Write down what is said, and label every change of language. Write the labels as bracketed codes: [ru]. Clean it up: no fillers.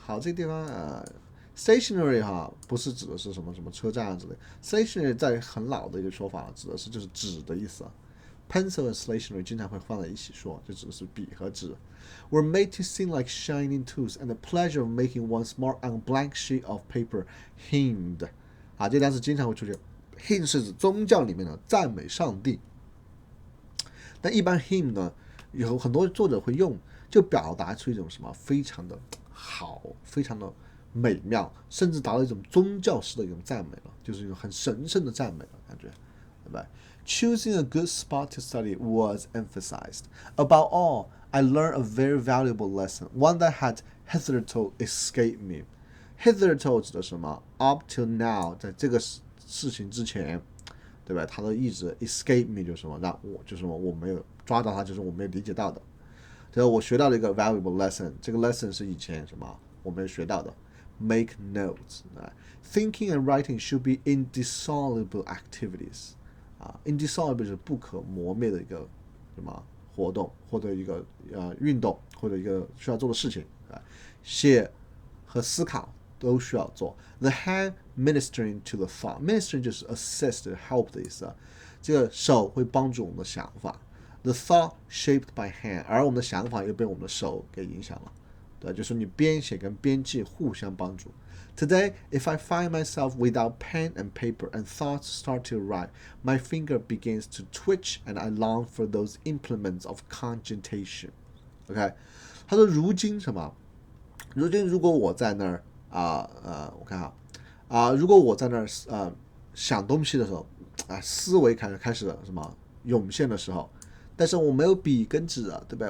[zh] 好，这个地方stationery 哈，不是指的是什么什么车站啊之类 ，stationery 在很老的一个说法，指的是就是纸的意思啊。 Pencil and stationery 经常会放在一起说，就指的是笔和纸。 [en] Were made to seem like shining tools, and the pleasure of making one's mark on a blank sheet of paper hymned。 [zh] 啊，这单词经常会出现。 hymn 是指宗教里面的赞美上帝，但一般 hymn 呢，有很多作者会用，就表达出一种什么非常的好，非常的美妙，甚至达到一种宗教式的一种赞美了，就是一种很神圣的赞美了，感觉，对吧？ [en] Choosing a good spot to study was emphasized. Above all, I learned a very valuable lesson, one that had hitherto escaped me. [zh] Hitherto 指的什么 ？ [en] Up till now， [zh] 在这个事情之前，对吧？它的意思 escape me 就是什么？让我就是什么？我没有抓到它，就是我没有理解到的。对吧？我学到了一个 valuable lesson， 这个 lesson 是以前什么我没有学到的。 [en] Make notes. Thinking and writing should be indissoluble activities. [zh] Indissoluble 是不可磨灭的一个什么活动，或者一个运动，或者一个需要做的事情啊。写和思考都需要做。 [en] The hand ministering to the thought. Ministering [zh] 就是 [en] assist help [zh] 的意思啊。这个手会帮助我们的想法。 [en] The thought shaped by hand， [zh] 而我们的想法又被我们的手给影响了。对，就是你编写跟编辑互相帮助。 [en] Today, if I find myself without pen and paper and thoughts start to arrive, my finger begins to twitch and I long for those implements of cogitation. [zh] OK， 他说如今什么？如今如果我在那儿我看如果我在那儿想东西的时候思维开始什么涌现的时候，但是我没有笔跟纸啊，对不对？